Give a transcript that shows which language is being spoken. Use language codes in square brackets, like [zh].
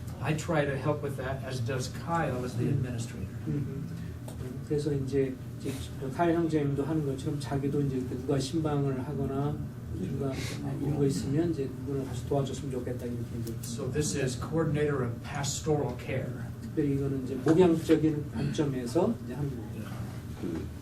[en] I try to help with that, as does Kyle as the administrator. [ko] 그래서 이제 카일 형제님도 하는 것처럼 자기도 이제 누가 신방을 하거나 누가 이런 거 있으면 이제 누구를 같이 도와줬으면 좋겠다 이렇게 이제. [en] So this is coordinator of pastoral care. [ko] 특별히 이거는 이제 목양적인 관점에서 이제 하는 거죠.